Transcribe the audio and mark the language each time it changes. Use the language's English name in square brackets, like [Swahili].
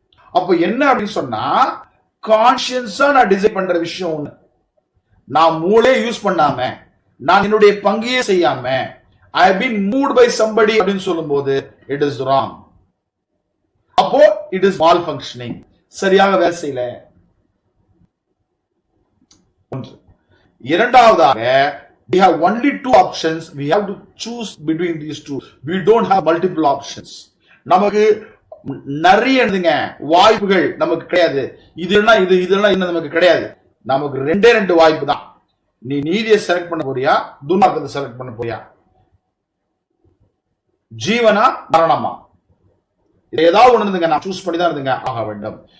[Tamil] அப்ப என்ன அப்படின்னு சொன்னா, கான்சியன்ஸா நான் டிசைட் பண்ற விஷயம் ஒண்ணு, நான் மூளை யூஸ் பண்ணாம, நான் என்னுடைய பங்கையே செய்யாம, [English] I have been moved by somebody [Tamil] அப்படின்னு சொல்லும் போது [English] it is wrong. [Tamil] அப்போ [English] it is malfunctioning, [Tamil] சரியாக வேலை செய்யல. இரண்டாவதாக, [English] we have only two options, we have to choose between these two, we don't have multiple options. [Tamil] நமக்கு நிறைய வாய்ப்புகள் நமக்கு கிடையாது, இதெல்லாம் இன்னும் நமக்கு கிடையாது. நமக்கு ரெண்டு வாய்ப்பு தான். நீ நீதியை செலக்ட் பண்ண போறியா, துன்மார்க்கத்தை செலக்ட் பண்ண போறியா, ஜீவனா மரணமா, ஏதாவது ஒண்ணு நான் சூஸ் பண்ணி தான் ஆக வேண்டும்.